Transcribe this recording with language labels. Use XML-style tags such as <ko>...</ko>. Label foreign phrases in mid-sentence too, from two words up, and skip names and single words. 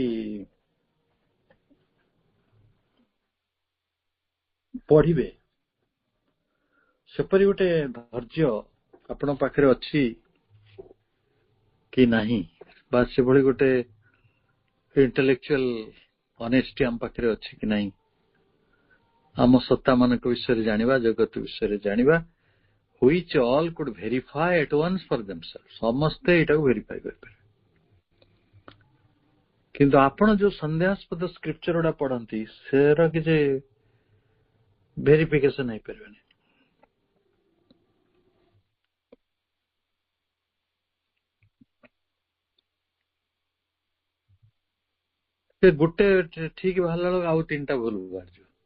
<or>ପଢିବେ, ସେପରି ଗୋଟେ ଧୈର୍ଯ୍ୟ ଆପଣଙ୍କ ପାଖରେ ଅଛି କି ନାହିଁ, ବା ସେଭଳି ଗୋଟେ</or> <en>intellectual honesty</en> <or>ଆମ ପାଖରେ ଅଛି କି ନାହିଁ, ଆମ ସତ୍ତା ମାନଙ୍କ ବିଷୟରେ ଜାଣିବା, ଜଗତ ବିଷୟରେ ଜାଣିବା,</or> <en>which all could verify at once for themselves,</en> <or>ସମସ୍ତେ ଏଇଟାକୁ ଭେରିଫାଇ କରିପାରିବେ। କିନ୍ତୁ ଆପଣ ଯୋଉ ସନ୍ଦେହାସ୍ପଦ ସ୍କ୍ରିପ୍ଚର ଗୁଡା ପଢନ୍ତି, ସେର କିଛି ଭେରିଫିକେସନ ହେଇପାରିବନି। ସେ ଗୋଟେ ଠିକ ବାହାରିଲା ବେଳକୁ ଆଉ ତିନିଟା ଭୁଲ ବାହାରିଯିବ।</or>